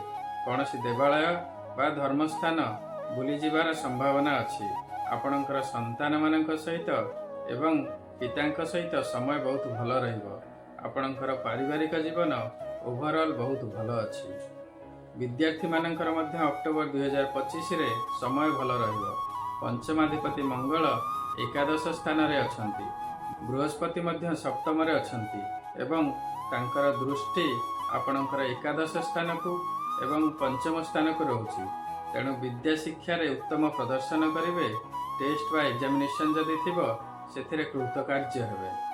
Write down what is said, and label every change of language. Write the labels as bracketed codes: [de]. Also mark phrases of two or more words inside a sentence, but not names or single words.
[or] କୋଣସି ଦେବାଳୟ ବା ଧର୍ମସ୍ଥାନ ବୁଲି ଯିବାର ସମ୍ଭାବନା ଅଛି। ଆପଣଙ୍କର ସନ୍ତାନ ମାନଙ୍କ ସହିତ ଏବଂ ପିତାଙ୍କ ସହିତ ସମୟ ବହୁତ ଭଲ ରହିବ। ଆପଣଙ୍କର ପାରିବାରିକ ଜୀବନ ଓଭରଅଲ ବହୁତ ଭଲ ଅଛି। ବିଦ୍ୟାର୍ଥୀ ମାନଙ୍କର ମଧ୍ୟ ଅକ୍ଟୋବର 2025 ରେ ସମୟ ଭଲ ରହିବ। ପଞ୍ଚମାଧିପତି ମଙ୍ଗଳ ଏକାଦଶ ସ୍ଥାନ ରେ ଅଛନ୍ତି। ବୃହସ୍ପତି ମଧ୍ୟ ସପ୍ତମ ରେ ଅଛନ୍ତି ଏବଂ ତାଙ୍କର ଦୃଷ୍ଟି ଆପଣଙ୍କର ଏକାଦଶ ସ୍ଥାନ କୁ ଏବଂ ପଞ୍ଚମ ସ୍ଥାନ କୁ ରହୁଛି। ତେଣୁ ବିଦ୍ୟା ଶିକ୍ଷା ରେ ଉତ୍ତମ ପ୍ରଦର୍ଶନ କରିବେ। ଟେଷ୍ଟ ବା ଏକ୍ଜାମିନେସନ ଯଦି ଥିବ ସେଥିରେ କୃତକାର୍ଯ୍ୟ ହେବେ।